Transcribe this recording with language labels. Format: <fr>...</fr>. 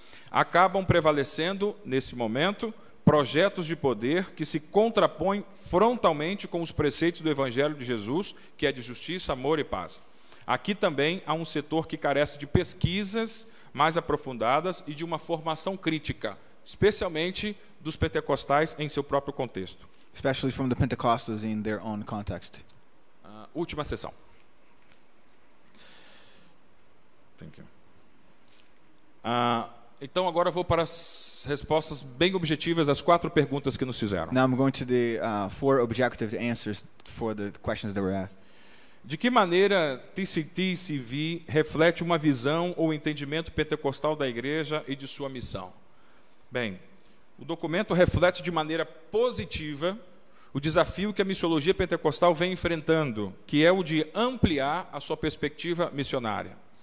<pt>Acabam prevalecendo, nesse momento, projetos de poder que se contrapõem frontalmente com os preceitos do Evangelho de Jesus, que é de justiça, amor e paz. Aqui também há um setor que carece de pesquisas mais aprofundadas e de uma formação crítica, especialmente dos pentecostais em seu próprio contexto.</pt> <en>Especially from the Pentecostals in their own context.</en> <pt>Última sessão.</pt> <en>Thank you.</en> <pt>Então agora eu vou para as respostas bem objetivas das 4 perguntas que nos fizeram.</pt> <en>Now I'm going to the 4 objective answers for the questions that were asked.</en> <pt>De que maneira TCT-CV reflete uma visão ou entendimento pentecostal da igreja e de sua missão? Bem, o documento reflete de maneira positiva o desafio que a missiologia pentecostal vem enfrentando, que é o de ampliar a sua perspectiva missionária.</pt>